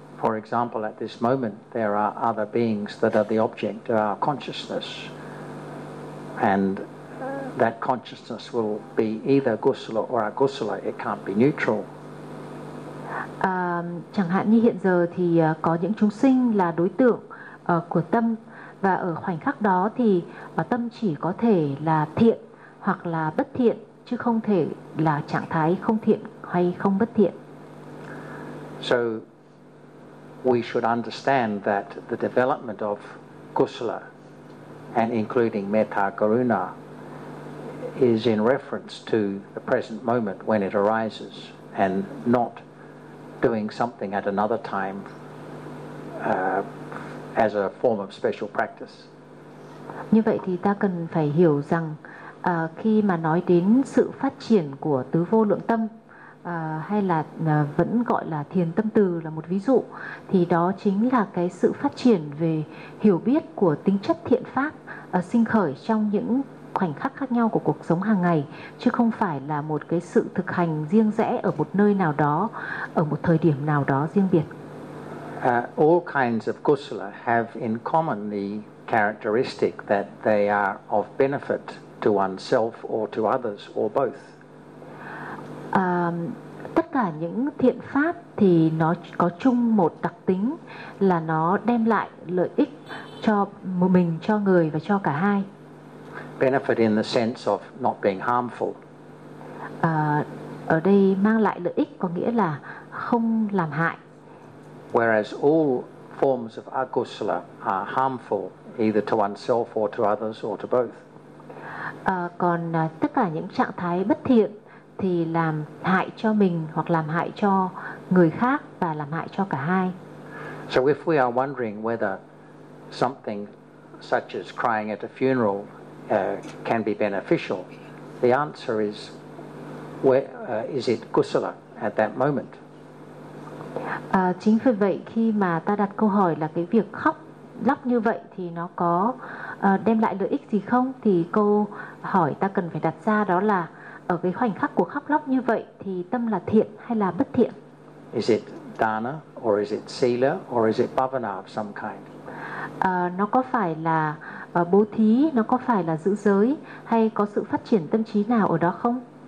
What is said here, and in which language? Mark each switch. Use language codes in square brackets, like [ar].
[en] For example, at this moment, there are other beings that are the object of our consciousness, and that consciousness will be either kusala or akusala. It can't be neutral. [vi] Chẳng hạn như hiện giờ thì có những chúng sinh là đối tượng của tâm, và ở khoảnh khắc đó thì tâm chỉ có thể là thiện hoặc là bất thiện, chứ không thể là trạng thái không thiện hay không bất thiện. [en] So we should understand that the development of kusala and including metta karuna is in reference to the present moment when it arises, and not doing something at another time as a form of special practice. [vi] Như vậy thì ta cần phải hiểu rằng khi mà nói đến sự phát triển của tứ vô lượng tâm hay là vẫn gọi là thiền tâm từ là một ví dụ, thì đó chính là cái sự phát triển về hiểu biết của tính chất thiện pháp sinh khởi trong những khoảnh khắc khác nhau của cuộc sống hàng ngày, chứ không phải là một cái sự thực hành riêng rẽ ở một nơi nào đó, ở một thời điểm nào đó riêng biệt. [en] All kinds of kusala have in common the characteristic that they are of benefit to oneself or to others or both. [vi] Tất cả những thiện pháp thì nó có chung một đặc tính là nó đem lại lợi ích cho mình, cho người và cho cả hai. [en] Benefit in the sense of not being harmful. [vi] Ở đây mang lại lợi ích có nghĩa là không làm hại. [en] Whereas all forms of akusala are harmful either to oneself or to others or to both. [vi] Còn tất cả những trạng thái bất thiện thì làm hại cho mình hoặc làm hại cho người khác và làm hại cho cả hai. [en] So if we are wondering whether something such as crying at a funeral can be beneficial, the answer is is it kusala at that moment? [vi] Chính vì vậy khi mà ta đặt câu hỏi là cái việc khóc lóc như vậy thì nó có đem lại lợi ích gì không, thì câu hỏi ta cần phải đặt ra đó là ở cái khoảnh khắc của khóc lóc như vậy thì tâm là thiện hay là bất thiện? [en] Is it dana or is it sila or is it bhavana of some kind? [vi] Nó có phải là bố thí, nó có phải là giữ giới, hay có sự phát triển tâm trí nào ở đó không?